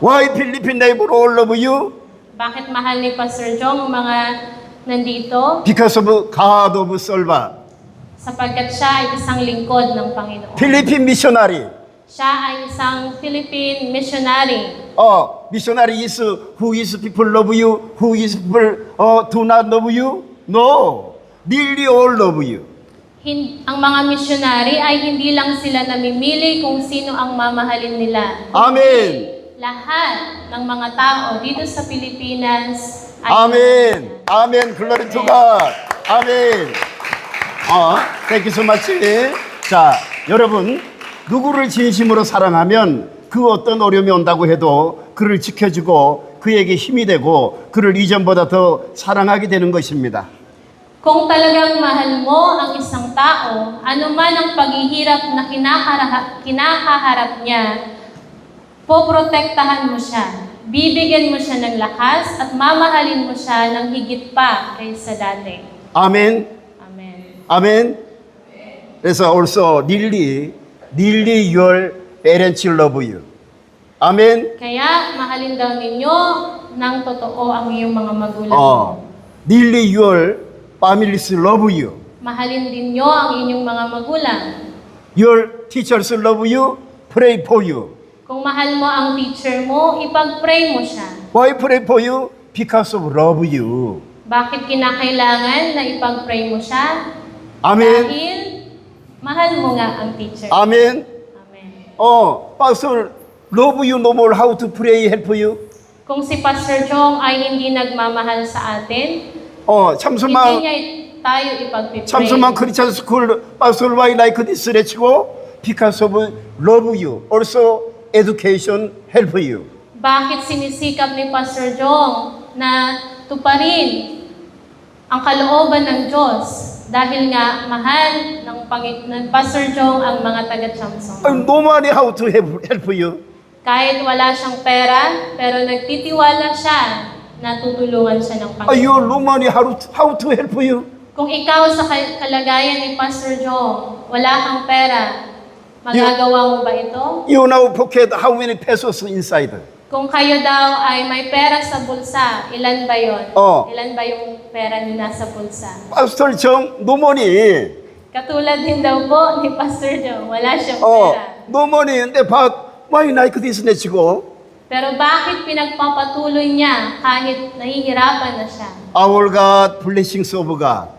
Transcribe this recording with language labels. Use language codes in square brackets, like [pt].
[en] Why Philippine neighbor all love you? [tl] Bakit mahal ni Pastor Jong ang mga nandito? [en] Because of God of servant. [tl] Sapagkat siya ay isang lingkod ng Panginoon. [en] Philippine missionary. [tl] Siya ay isang Philippine missionary. [en] Missionary is who is people love you, who is people do not love you? No. Nearly all love you. [tl] Ang mga missionary ay hindi lang sila namimili kung sino ang mamahalin nila. Amen. Lahat ng mga tao dito sa Pilipinas ay [en] Amen. Amen. Glory to God. Amen. Thank you so much. [ko] 자, 여러분, 누구를 진심으로 사랑하면 그 어떤 어려움이 온다고 해도 그를 지켜주고 그에게 힘이 되고 그를 이전보다 더 사랑하게 되는 것입니다. [tl] Kung talagang mahal mo ang isang tao, anuman ang paghihirap na kinakaharap niya, poprotektahan mo siya, bibigyan mo siya ng lakas at mamahalin mo siya ng higit pa kaysa dati. 아멘. Amen. 아멘. [ko] 그래서 [en] also nearly your parents love you. 아멘. [tl] Kaya mahalin daw ninyo ng totoo ang iyong mga magulang. [en] Nearly your families love you. [tl] Mahalin din nyo ang inyong mga magulang. [en] Your teachers love you, pray for you. [tl] Kung mahal mo ang teacher mo, ipag-pray mo siya. [en] Why pray for you? Because of love you. [tl] Bakit kinakailangan na ipag-pray mo siya? Amen. Dahil mahal mo nga ang teacher. Amen. Amen. [en] Pastor, love you no more. How to pray help you? [tl] Kung si Pastor Jong ay hindi nagmamahal sa atin, hindi [ko] 참수만 [tl] niya tayo ipagpipray. [en] 참수만 크리스천 스쿨 pastor why like this 레치고 because of love you also education help you. [tl] Bakit sinisikap ni Pastor Jong na tuparin ang kalooban ng Diyos? Dahil nga mahal ng Pastor Jong ang mga taga-Chamsong. [en] No money how to help you. [tl] Kahit wala siyang pera, pero nagtitiwala siya na tutulungan siya ng [en] You [tl] Panginoon. [en] no money how to help you. [tl] Kung ikaw sa kalagayan ni Pastor Jong, wala kang pera, magagawa mo ba ito? [en] You now pocket how many pesos inside. [tl] Kung kayo daw ay may pera sa bulsa, ilan ba yon? Ilan ba yung pera niyo nasa bulsa? [en] Pastor Jong no money. [tl] Katulad din daw po ni Pastor Jong, wala siyang pera. [en] no money. [ko] 근데 [en] why like this 내치고? [tl] Pero bakit pinagpapatuloy niya kahit nahihirapan na siya? [en] Our God, blessings of God.